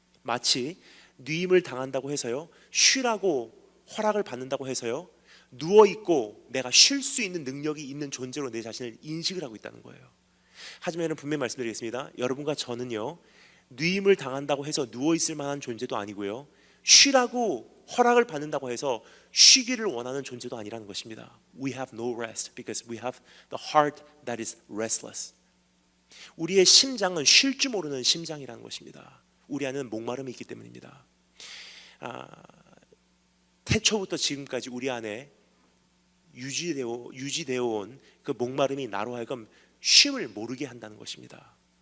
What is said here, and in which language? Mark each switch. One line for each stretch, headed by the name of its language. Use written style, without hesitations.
Korean: 마치 누임을 당한다고 해서요, 쉬라고 허락을 받는다고 해서요, 누워있고 내가 쉴 수 있는 능력이 있는 존재로 내 자신을 인식을 하고 있다는 거예요. 하지만 여러분, 분명히 말씀드리겠습니다. 여러분과 저는요, 누임을 당한다고 해서 누워있을 만한 존재도 아니고요, 쉬라고 허락을 받는다고 해서 쉬기를 원하는 존재도 아니라는 것입니다.
English: We have no rest because we have the heart that is restless.
Korean: 우리의 심장은 쉴 줄 모르는 심장이라는 것입니다. 우리 안에는 목마름이 있기 때문입니다. 태초부터 지금까지 우리 안에 유지되어 온 그 목마름이 나로 하여금 쉼을 모르게 한다는 것입니다.